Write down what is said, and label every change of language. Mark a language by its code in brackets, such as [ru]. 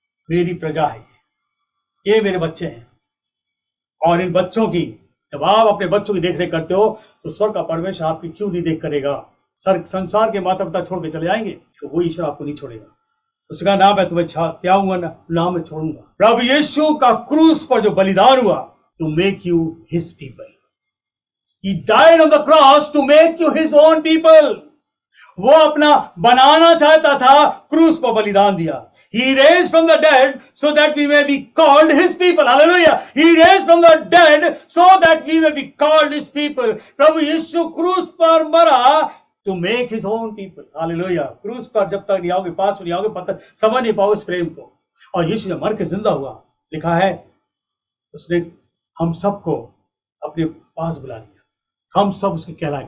[hi] मेरी प्रजा है, ये मेरे बच्चे हैं। और इन बच्चों की, जब आप अपने बच्चों की देखरेख करते हो, तो स्वर्ग का परमेश्वर आपकी क्यों नहीं देख करेगा। संसार के माता पिता छोड़ के चले जाएंगे, तो वो ईश्वर आपको नहीं छोड़ेगा। उसका नाम है, तुम्हें त्यागूंगा ना, नाम में छोड़ूंगा। प्रभु यीशु का क्रूस पर जो बलिदान हुआ, [en] To make you his people. He died on the cross to make you his own people. [hi] वो अपना बनाना चाहता था, क्रूस पर बलिदान दिया। [en] He raised from the dead so that we may be called his people. Hallelujah. He raised from the dead so that we may be called his people. [hi] प्रभु यीशु क्रूस पर मरा [en] to make his own people. Hallelujah. [hi] क्रूस पर जब तक नहीं आओगे, पास नहीं आओगे, पता समझ नहीं पाओगे इस प्रेम को। और यीशु ने मर के जिंदा हुआ, लिखा है उसने हम सबको अपने पास बुला लिया, हम सब उसके कहलाए।